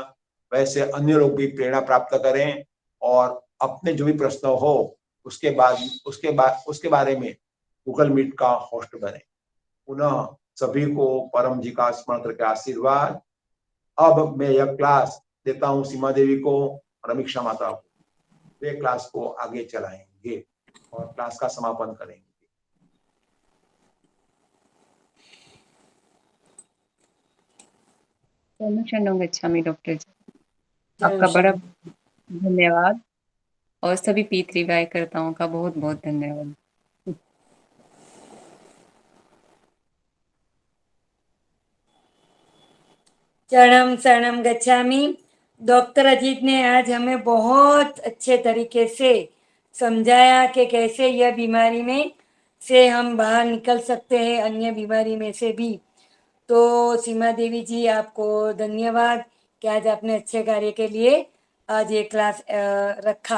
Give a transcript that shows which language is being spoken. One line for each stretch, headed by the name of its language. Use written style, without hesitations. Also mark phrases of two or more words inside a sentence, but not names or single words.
Hindi: वैसे अन्य लोग भी प्रेरणा प्राप्त करें और अपने जो भी प्रश्न हो उसके बारे में गूगल मीट का होस्ट बने। पुनः सभी को परम जी का स्मरण करके आशीर्वाद। अब मैं यह क्लास देता हूँ सीमा देवी को और अमीक्षा माता को, वे क्लास को आगे चलाएंगे और क्लास का समापन करेंगे।
Sanskrit: शरणं गच्छामि
Hindi: डॉक्टर जी, आपका बड़ा धन्यवाद और सभी पीतृवाय कर्ताओं का बहुत बहुत धन्यवाद।
Sanskrit: शरणम शरणम गच्छामि।
Hindi: डॉक्टर अजीत ने आज हमें बहुत अच्छे तरीके से समझाया कि कैसे यह बीमारी में से हम बाहर निकल सकते हैं, अन्य बीमारी में से भी। तो सीमा देवी जी, आपको धन्यवाद कि आज आपने अच्छे कार्य के लिए आज ये क्लास रखा।